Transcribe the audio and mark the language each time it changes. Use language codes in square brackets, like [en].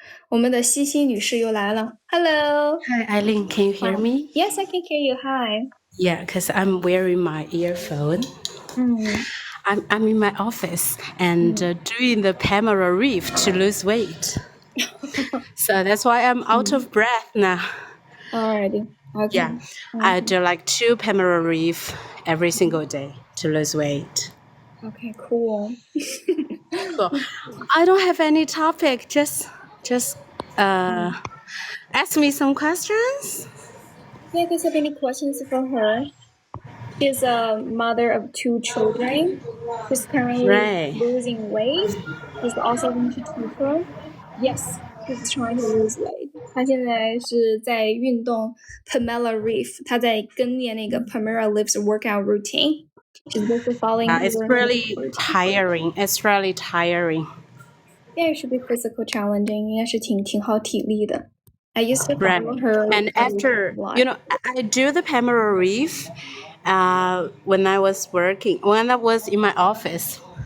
[zh] 我们的西西女士又来了。 [en] Hello. Hi, Aileen. Can you hear me? Yes, I can hear you. Hi. Yeah, because I'm wearing my earphone. I'm in my office and doing the Pamela Reef to lose weight. So that's why I'm out of breath now. Alrighty. Okay. Yeah, I do like 2 Pamela Reef every single day to lose weight. Okay, cool. So I don't have any topic. Just ask me some questions. Yeah, guys have any questions for her? She's a mother of 2 children. She's currently losing weight. She's also going to tutor. Yes, she's trying to lose weight. [zh] 她现在是在运动 Pamela Reef. 她在跟练那个 [en] Pamela Reef's workout routine. She's basically following. It's really tiring. It's really tiring. Yeah, it should be physical challenging. [zh] 应该是挺耗体力的. [en] I used to follow her. And after, I do the Pamela Reef when I was in my office.